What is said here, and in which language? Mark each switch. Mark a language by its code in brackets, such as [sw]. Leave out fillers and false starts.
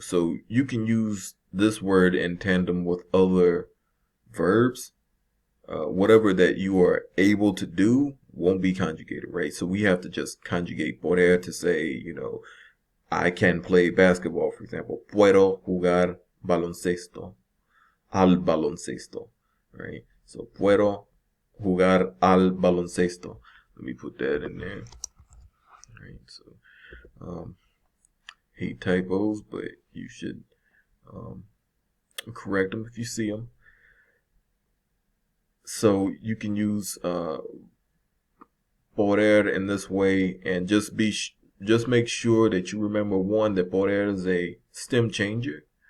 [en] So you can use this word in tandem with other verbs. Whatever that you are able to do won't be conjugated, right? So we have to just conjugate poder to say, you know, I can play basketball, for example. [es] Puedo jugar baloncesto. Al baloncesto, right? So puedo jugar al baloncesto. [en] Let me put that in there. Right. So hate typos, but you should correct them if you see them. So you can use poder in this way, and just make sure that you remember, one, that poder is a stem changer,